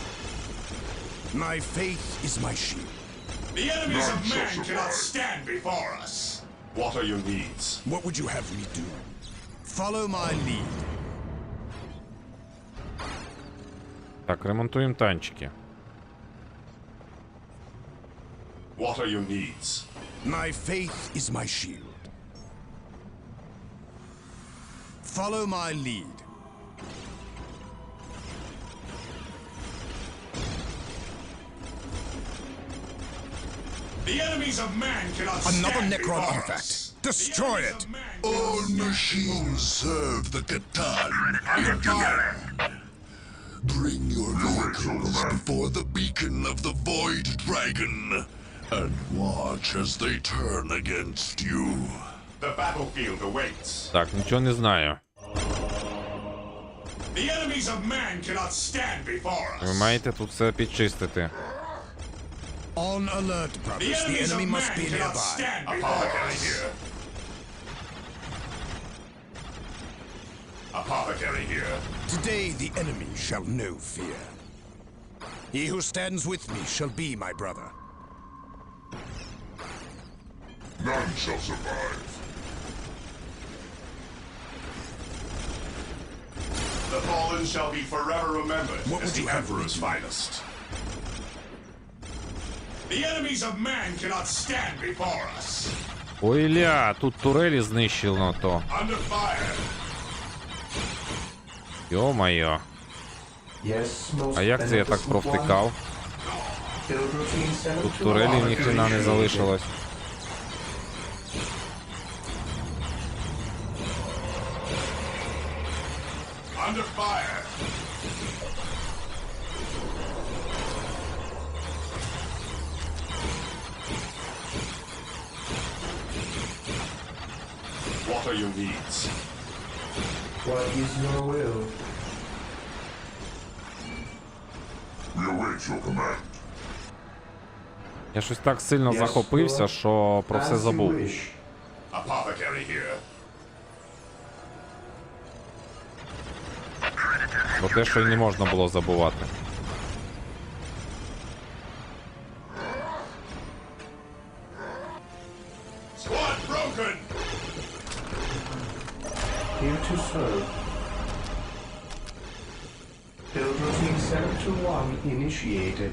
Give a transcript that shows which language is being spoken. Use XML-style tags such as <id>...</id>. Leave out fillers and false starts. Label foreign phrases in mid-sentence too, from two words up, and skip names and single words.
<en>My faith is my shield. The enemies None of shall man cannot survive. stand before us. What are your needs? What would you have me do? Follow my lead.</en> <uk>Так, ремонтуємо танчики.</uk> <en>What are your needs? My faith is my shield. Follow my lead. The enemies of man cannot Another stand Necron before artifact. us. Destroy The enemies it. of man All machines serve the Catan. Under fire. Bring your vehicles before the beacon of the Void Dragon, and watch as they turn against you. The battlefield awaits.</en> <uk>Так, нічого не знаю.</uk> <en>The enemies of man cannot stand before</en> <uk>Ви</uk> <en>us.</en> <uk>маєте тут все підчистити.</uk> <en>On alert, The brothers. The enemies enemy of must man be cannot nearby. stand before us. Here. Apothecary here. Today the enemy shall know fear. He who stands with me shall be my brother. None shall survive. The fallen shall be forever remembered What as would the you have me Emperor's do? finest. The enemies of man cannot stand before us.</en> <uk>Ой, ля, тут турелі знищено то.</uk> <en>Under fire.</en> <uk>Йо-моє.</uk> <en>Yes, most</en> <uk>А як це я так</uk> <en>beneficent</en> <uk>провтикав?</uk> <en>one. Build routine</en> <uk>Тут 7 турелі ніхрена не залишилось.</uk> <en>Under fire. What are your needs? What is your will? We await your command.</en> <uk>Я щось так сильно захопився, що про все забув.</uk> <en>Apothecary here.</en> <uk>Про те, що й не можна було забувати.</uk> <en>Squad broken! Here to serve. Build routine 721 initiated.</en>